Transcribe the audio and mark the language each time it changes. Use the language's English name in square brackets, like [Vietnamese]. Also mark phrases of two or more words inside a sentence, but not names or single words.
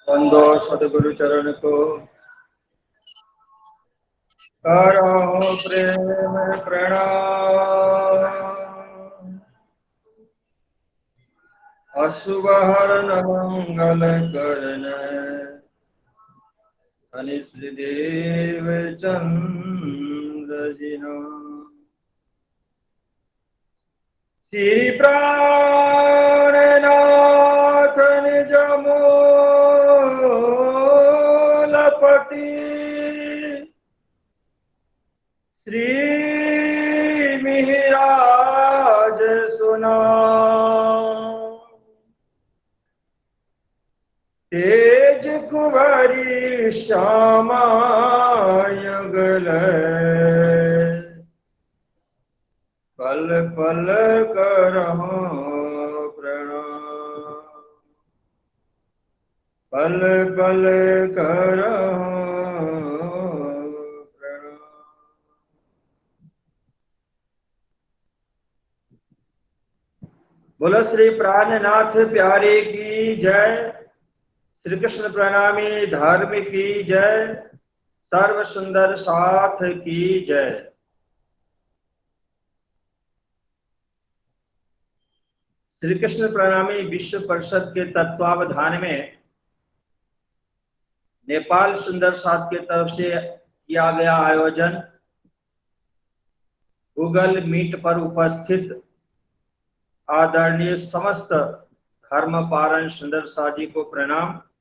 [Hindi] दो सदगुरु चरण को करो प्रेम प्रणाम। अशुभ हरण मंगल करण अनिष्ट देव चंद्र जिनो श्री प्राणनाथ निज मूलपति श्री मिहिराज सुना तेज कुबरी श्यामा युगल पल पल करहु प्रणाम पल पल करहु प्रणाम। बोलो श्री प्राणनाथ प्यारे की जय। श्री कृष्ण प्रणामी धर्म की जय। सर्व सुंदर साथ की जय। श्री कृष्ण प्रणामी विश्व परिषद के तत्वावधान में नेपाल सुंदर साथ की तरफ से किया गया आयोजन गूगल मीट पर उपस्थित आदरणीय समस्त धर्म पारण सुंदर साथ जी को प्रणाम।